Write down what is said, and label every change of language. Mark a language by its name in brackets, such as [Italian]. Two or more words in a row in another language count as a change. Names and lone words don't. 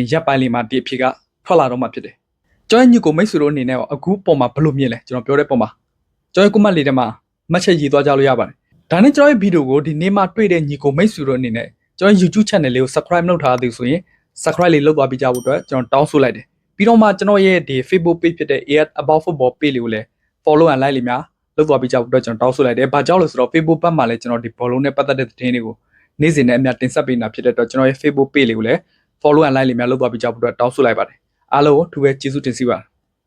[Burmese] ရက်ပိုင်းလေးမှာဒီအဖြစ်ကထွက်လာတော့မှဖြစ်တယ်။ကျွန်တော်ညီကိုမိတ်ဆွေတို့အနေနဲ့အခုပုံမှာဘယ်လိုမြင်လဲကျွန်တော်ပြောတဲ့ပုံမှာကျွန်တော်ကွန်မန့်လေးထဲမှာမှတ်ချက်ရေး သွားကြလို့ရပါတယ်။ဒါနဲ့ကျွန်တော်ရဲ့ဗီဒီယိုကိုဒီနေ့မှတွေ့တဲ့ညီကိုမိတ်ဆွေတို့အနေနဲ့ကျွန်တော် YouTube channel လေးကို subscribe လုပ်ထားသည်ဆိုရင် subscribe လေးလုပ်သွားပြီးကြဖို့အတွက်ကျွန်တော်တောင်းဆိုလိုက်တယ်။ပြီးတော့မှကျွန်တော်ရဲ့ဒီ Facebook page ဖြစ်တဲ့ AS About Football page လေးကိုလည်း [English] follow and like [Burmese] လေးများလုပ်သွားပြီးကြဖို့အတွက်ကျွန်တော်တောင်းဆိုလိုက်တယ်။ဘာကြောင့်လဲဆိုတော့ Facebook ဘက်မှာလည်းကျွန်တော်ဒီဘောလုံးနဲ့ပတ်သက်တဲ့သတင်းတွေကိုနေ့စဉ်နဲ့အများတင်ဆက်ပေးနေတာဖြစ်တဲ့အတွက်ကျွန်တော်ရဲ့ Facebook page လေးကိုလည်း [English] follow and like [Burmese] လေးများလုပ်သွားပြီးကြဖို့အတွက်တောင်းဆိုလိုက်ပါတယ်အားလုံးကိုထူးပဲကျေးဇူးတင်စီပါတယ်